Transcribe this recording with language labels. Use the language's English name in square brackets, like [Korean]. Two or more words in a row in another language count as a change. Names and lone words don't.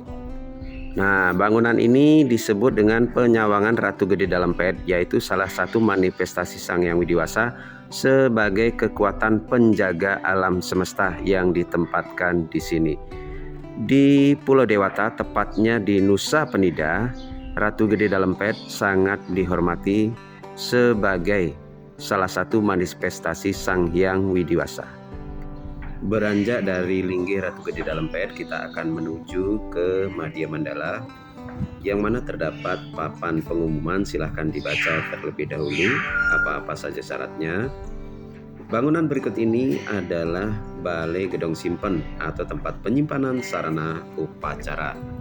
[Indonesian] Nah, bangunan ini disebut dengan penyawangan Ratu Gede Dalempet, yaitu salah satu manifestasi Sang Hyang Widiwasa sebagai kekuatan penjaga alam semesta yang ditempatkan di sini. Di Pulau Dewata, tepatnya di Nusa Penida, Ratu Gede Dalempet sangat dihormati sebagai salah satu manifestasi Sang Hyang Widiwasa. Beranjak dari linggih Ratu Gede Dalempet, kita akan menuju ke Madya Mandala, yang mana terdapat papan pengumuman. Silahkan dibaca terlebih dahulu apa-apa saja syaratnya. Bangunan berikut ini adalah Balai Gedong Simpen atau tempat penyimpanan sarana upacara.